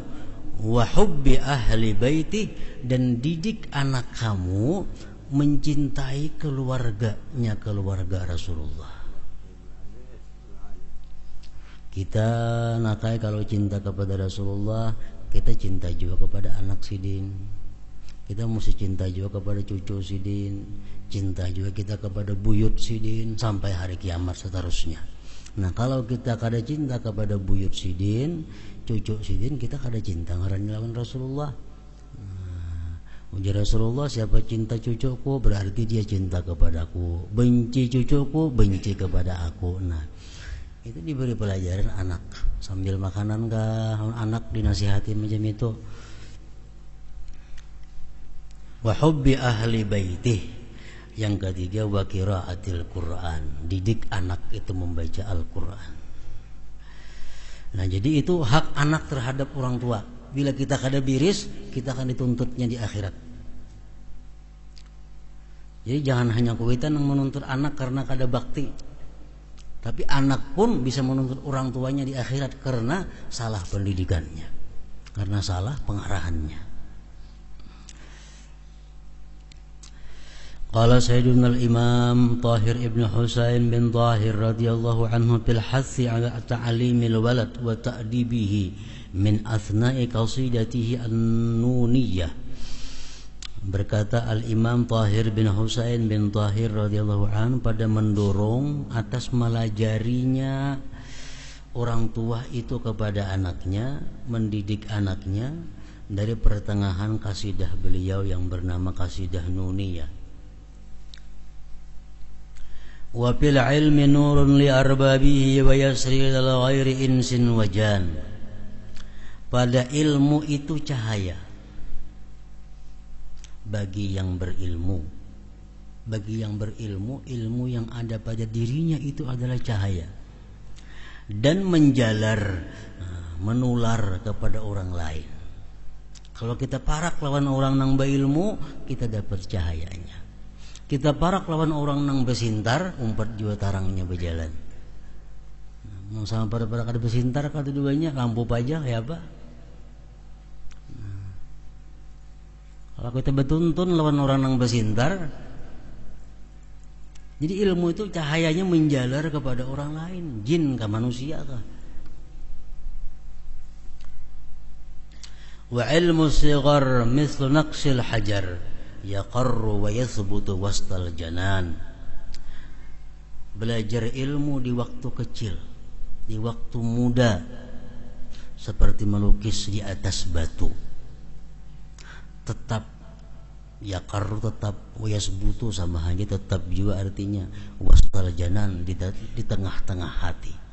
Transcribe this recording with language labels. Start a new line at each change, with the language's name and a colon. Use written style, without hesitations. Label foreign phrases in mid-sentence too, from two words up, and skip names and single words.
Arabic: وحب أهل بيتي,
Indonesian: dan didik anak kamu mencintai keluarganya, keluarga Rasulullah.
Banjar: Kita nakai kalau cinta kepada Rasulullah, kita cinta juga kepada anak sidin. Kita mesti cinta juga kepada cucu sidin, cinta juga kita kepada buyut sidin sampai hari kiamat seterusnya. Nah, kalau kita kada cinta kepada buyut sidin, cucu sidin, kita kada cinta ngarani lawan Rasulullah. Ujar Rasulullah,
Indonesian: siapa cinta cucuku berarti dia cinta kepadaku, benci cucuku benci kepada aku. Nah, itu diberi pelajaran anak sambil makanan anak dinasihati macam itu.
Arabic: وحب أهل بيته,
Indonesian: yang ketiga
Arabic: وقراءة القرآن,
Indonesian: didik anak itu membaca Al-Quran. Nah, jadi itu hak anak terhadap orang tua. Bila kita kada biris, kita akan dituntutnya di akhirat. Jadi jangan hanya kuitan yang menuntut anak karena kada bakti, tapi anak pun bisa menuntut orang tuanya di akhirat karena salah pendidikannya, karena salah pengarahannya.
Arabic: قال سيدنا الإمام طاهر بن حسين بن طاهر رضي الله عنه في الحث على تعليم الولد وتأديبه من أثناء قصيدته النونية.
Indonesian: Berkata Al-Imam Tahir bin Husain bin Tahir
Arabic: رضي الله عنه
Indonesian: pada mendorong atas melajarinya orang tua itu kepada anaknya, mendidik anaknya dari pertengahan kasidah beliau yang bernama Kasidah Nuniyah.
Arabic: وفي العلم نور لأربابه ويسري للغير إنس وجان.
Indonesian: Pada ilmu itu cahaya bagi yang berilmu. Bagi yang berilmu, ilmu yang ada pada dirinya itu adalah cahaya, dan menjalar, menular kepada orang lain.
Banjar: Kalau kita parak lawan orang nang berilmu, kita dapat cahayanya. Kita parak lawan orang nang besintar, umpat jua tarangnya berjalan. Mau sama pada kada besintar kada duanya lampu pajak ya apa? Kalau kita betuntun lawan orang nang besintar, jadi ilmu itu cahayanya menjalar kepada orang lain, jin ke manusia kah?
Arabic: وعلم صغر مثل نقش الحجر يقر ويثبت وسط الجنان.
Indonesian: Belajar ilmu di waktu kecil, di waktu muda, seperti melukis di atas batu. Tetap yaqarru, tetap,
Arabic: ويثبت
Indonesian: sama hanya tetap juga artinya,
Arabic: وسط الجنان,
Indonesian: di tengah-tengah hati.